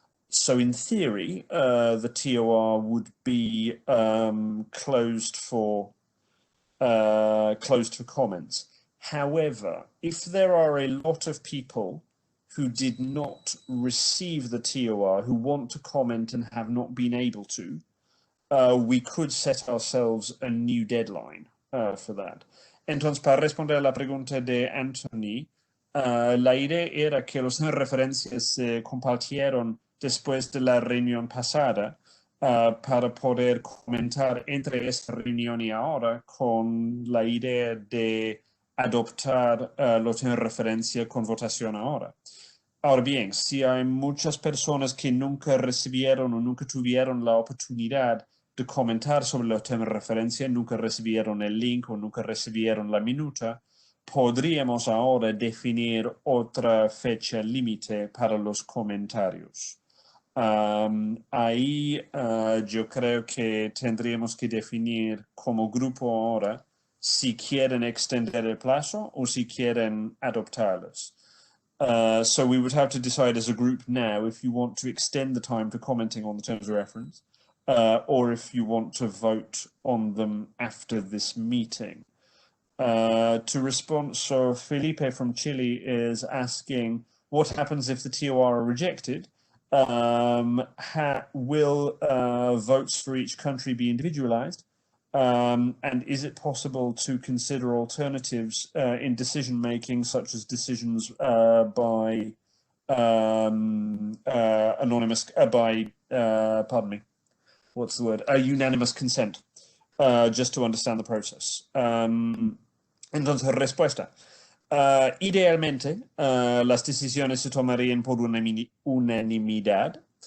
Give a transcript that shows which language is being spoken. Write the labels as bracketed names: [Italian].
[English] So in theory, the TOR would be closed for comments. However, if there are a lot of people who did not receive the TOR, who want to comment and have not been able to, we could set ourselves a new deadline for that. [Spanish] Entonces, para responder a la pregunta de Anthony, la idea era que los referencias se compartieron después de la reunión pasada para poder comentar entre esta reunión y ahora con la idea de adoptar los en referencia con votación ahora. Ahora bien, si hay muchas personas que nunca recibieron o nunca tuvieron la oportunidad de comentar sobre los temas de referencia, nunca recibieron el link o nunca recibieron la minuta, podríamos ahora definir otra fecha límite para los comentarios. Ahí yo creo que tendríamos que definir como grupo ahora si quieren extender el plazo o si quieren adoptarlos. [English] So we would have to decide as a group now if you want to extend the time for commenting on the terms of reference, or if you want to vote on them after this meeting. To respond, so Felipe from Chile is asking, what happens if the TOR are rejected? Will votes for each country be individualized? And is it possible to consider alternatives in decision making, such as decisions by anonymous, pardon me, what's the word? Unanimous consent, just to understand the process. [Spanish] Entonces, respuesta. Idealmente, las decisiones se tomarían por unanimidad.